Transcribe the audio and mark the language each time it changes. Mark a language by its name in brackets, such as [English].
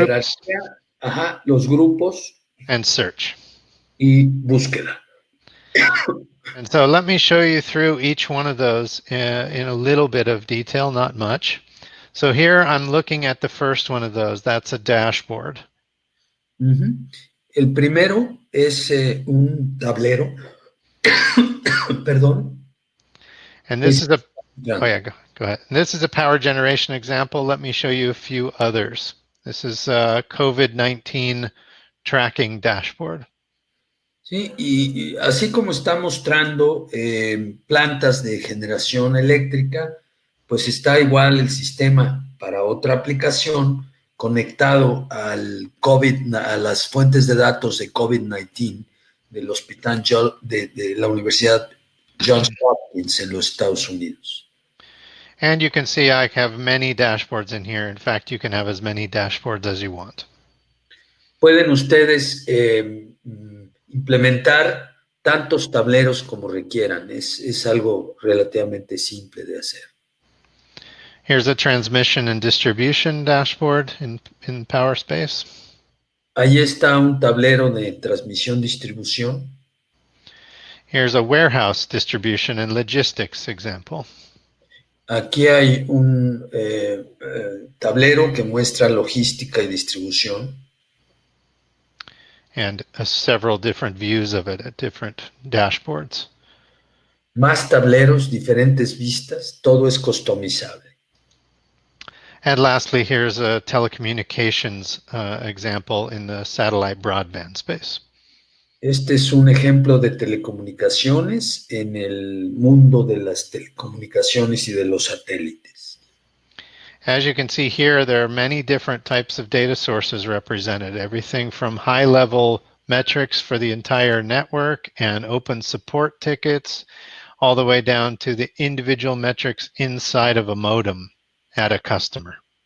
[Spanish] jerarquía, ajá, los grupos [English] and search. [Spanish] y búsqueda. [English] And so let me show you through each one of those in a little bit of detail, not much. So here I'm looking at the first one of those. That's a dashboard. Uh-huh. [Spanish] El primero es un tablero, perdón. [English] And this [Spanish] Es, [English] is a, oh yeah, go ahead. And this is a power generation example. Let me show you a few others. This is a COVID-19 tracking dashboard. [Spanish] sí, y así como está mostrando plantas de generación eléctrica, pues está igual el sistema para otra aplicación conectado al COVID, a las fuentes de datos de COVID-19 del hospital de la Universidad Johns Hopkins en los Estados Unidos. [English] And you can see I have many dashboards in here. In fact, you can have as many dashboards as you want. [Spanish] Pueden ustedes implementar tantos tableros como requieran. Es algo relativamente simple de hacer. [English] Here's a transmission and distribution dashboard in PowerSpace. [Spanish] Ahí está un tablero de transmisión-distribución. [English] Here's a warehouse distribution and logistics example. [Spanish] Aquí hay un tablero que muestra logística y distribución. [English] And several different views of it at different dashboards. [Spanish] Más tableros, diferentes vistas, todo es customizable. [English] And lastly, here's a telecommunications example in the satellite broadband space. [Spanish] Este es un ejemplo de telecomunicaciones en el mundo de las telecomunicaciones y de los satélites. [English] As you can see here, there are many different types of data sources represented, everything from high-level metrics for the entire network and open support tickets, all the way down to the individual metrics inside of a modem at a customer.